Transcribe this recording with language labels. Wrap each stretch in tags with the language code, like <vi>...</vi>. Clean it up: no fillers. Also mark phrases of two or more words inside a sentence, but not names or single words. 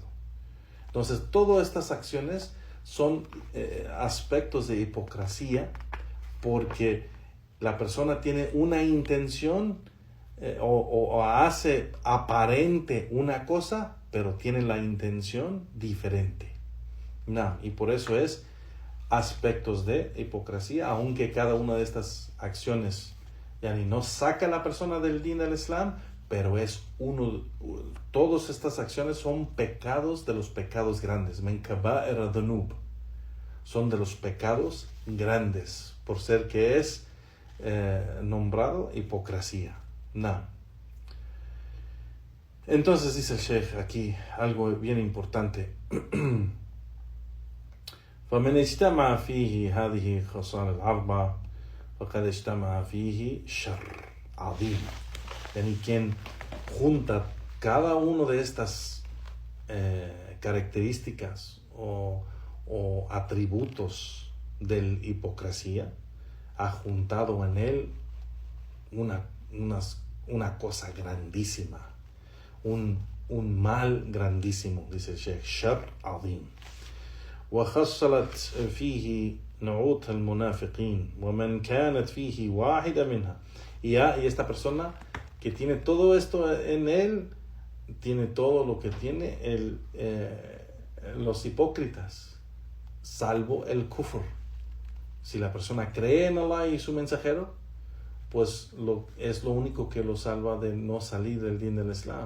<es>Entonces, todas estas acciones son aspectos de hipocresía, porque la persona tiene una intención o hace aparente una cosa, pero tiene la intención diferente. Y por eso es aspectos de hipocresía, aunque cada una de estas acciones no saca a la persona del din del Islam, pero todas estas acciones son pecados de los pecados grandes.</es> <ar>من كبائر الذنوب,</ar> <es>son de los pecados grandes, por ser que es nombrado hipocresía. Entonces dice el Sheikh aquí algo bien importante.</es> <ar>فمن اجتمع فيه هذه خصال الأربع فقد اجتمع فيه شر عظيم.</ar> <es>Yani quien junta cada uno de estas características o atributos de hipocresía ha juntado en él una cosa grandísima, un mal grandísimo, dice el Sheikh,</es> <ar>شر عظيم. وخصلت فيه نعوت المنافقين ومن كانت فيه واحدة منها.</ar> <es>Y esta persona que tiene todo esto en él, tiene todo lo que tiene los hipócritas, salvo el kufr. Si la persona cree en Allah y su mensajero, pues es lo único que lo salva de no salir del din del Islam.</es>